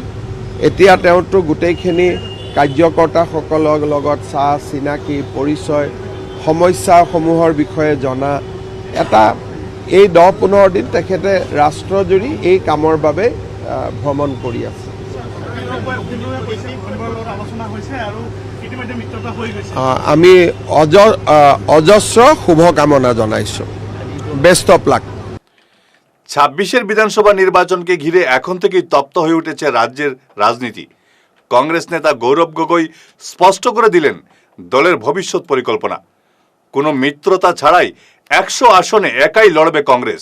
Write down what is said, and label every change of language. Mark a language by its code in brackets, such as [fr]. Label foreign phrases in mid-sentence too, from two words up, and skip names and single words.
[as] এতিয়া তেওঁতো গোটেইখিনি কাৰ্যকৰ্তাসকলৰ লগত চাহ চিনাকি পৰিচয় সমস্যাসমূহৰ বিষয়ে জনা এটা এই 10-15 দিন তেখেতে ৰাষ্ট্ৰজুৰি এই কামৰ বাবে ভ্ৰমণ কৰি আছে। আমি অজস্ৰ শুভকামনা জনাইছোঁ। [en] best of luck. [bn] 26-এর বিধানসভা নির্বাচনকে ঘিরে এখন থেকেই তপ্ত হয়ে উঠেছে রাজ্যের রাজনীতি। কংগ্রেস নেতা গৌরব গগৈ স্পষ্ট করে দিলেন দলের ভবিষ্যৎ পরিকল্পনা। কোনো মিত্রতা ছাড়াই 100 আসনে একাই লড়বে কংগ্রেস।